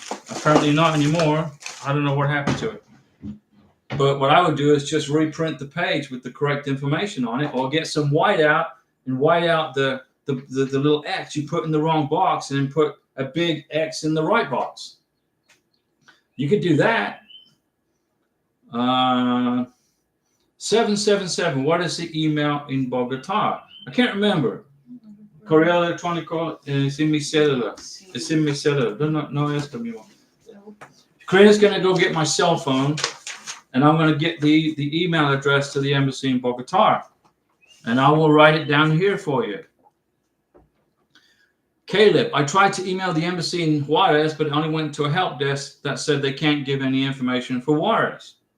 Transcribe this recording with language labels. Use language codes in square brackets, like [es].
[en] Apparently not anymore. I don't know what happened to it. But what I would do is just reprint the page with the correct information on it, or get some whiteout and white out the little X you put in the wrong box, and then put a big X in the right box. You could do that. 777. What is the email in Bogota? I can't remember. [es] Correo electrónico es en mi cédula. Es en mi cédula. No es lo mismo. [en] Karina's going to go get my cell phone, and I'm going to get the email address to the embassy in Bogota, and I will write it down here for you. Caleb, I tried to email the embassy in Juarez, but it only went to a help desk that said they can't give any information for Juarez.